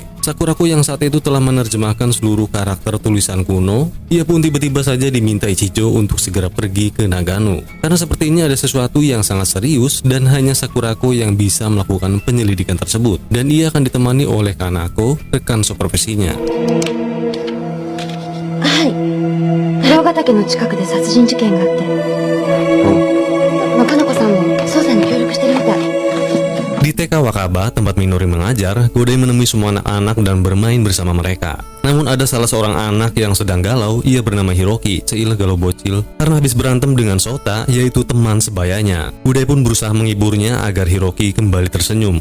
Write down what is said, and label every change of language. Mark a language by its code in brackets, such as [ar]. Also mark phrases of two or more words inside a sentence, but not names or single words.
[id] Sakuraku yang saat itu telah menerjemahkan seluruh karakter tulisan kuno, ia pun tiba-tiba saja diminta Ichijo untuk segera pergi ke Nagano. Karena sepertinya ada sesuatu yang sangat serius dan hanya Sakuraku yang bisa melakukan penyelidikan tersebut. Dan ia akan ditemani oleh Kanako, rekan supervisinya. [ja] 黒ヶ岳の近くで殺人事件があって、かなこさんも捜査に協力してるみたい。 [id] Di TK Wakaba, tempat Minori mengajar, Godai menemui semua anak-anak dan bermain bersama mereka. Namun ada salah seorang anak yang sedang galau, ia bernama Hiroki, seil galau bocil, karena habis berantem dengan Sota, yaitu teman sebayanya. Godai pun berusaha menghiburnya agar Hiroki kembali tersenyum.